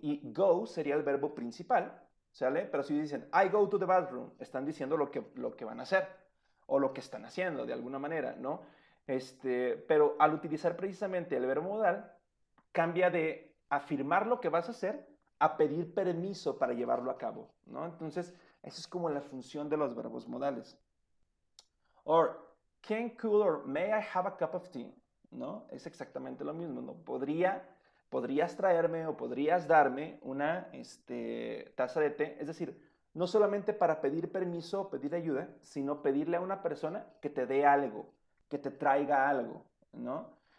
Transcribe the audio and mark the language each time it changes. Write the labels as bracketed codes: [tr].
[es] Y go sería el verbo principal, ¿sale? Pero si dicen [en] I go to the bathroom, [es] están diciendo lo que van a hacer o lo que están haciendo de alguna manera, ¿no? Pero al utilizar precisamente el verbo modal, cambia de afirmar lo que vas a hacer a pedir permiso para llevarlo a cabo, ¿no? Entonces, esa es como la función de los verbos modales. [en] Or, can, could, or may I have a cup of tea? [es] ¿No? Es exactamente lo mismo, ¿no? Podrías traerme o podrías darme una taza de té. Es decir, no solamente para pedir permiso o pedir ayuda, sino pedirle a una persona que te dé algo, que te traiga algo, ¿no?